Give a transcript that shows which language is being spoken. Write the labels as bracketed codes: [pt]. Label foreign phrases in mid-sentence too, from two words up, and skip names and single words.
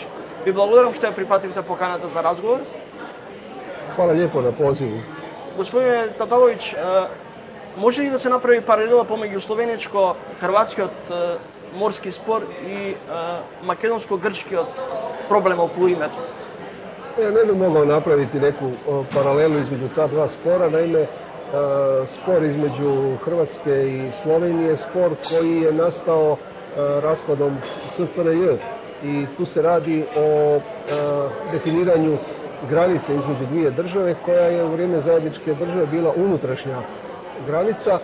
[mk] Ви благодарам што ја прифативте поканата за разговор. [hr] Hvala lijepo na pozivu. [mk] Господине Таталович, може ли да се направи паралела помеѓу словенечко-хрватскиот морски спор и македонско-грчкиот проблем околу името? [hr] Ja ne bih mogao napraviti neku paralelu između ta dva spora, naime spor između Hrvatske i Slovenije je spor koji je nastao raspadom SFRJ i tu se radi o definiranju granice između dvije države koja je u vrijeme zajedničke države bila unutrašnja granica.